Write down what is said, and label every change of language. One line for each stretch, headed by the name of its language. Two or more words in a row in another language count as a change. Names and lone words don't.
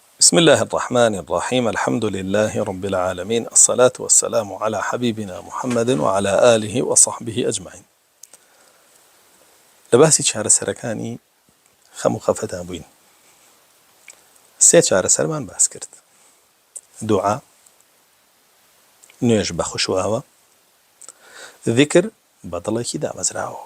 Arabic: بسم الله الرحمن الرحيم. الحمد لله رب العالمين، الصلاة والسلام على حبيبنا محمد وعلى آله وصحبه أجمعين.
Central Kurdish: لباسي چارە سەرەکانی خەم و خەفەتان بووین. سێ چارە سەرمان باس کرد: دوعا، نوێژ بە خوشواوە، ذیکر بە دڵێکی دامەزراوە.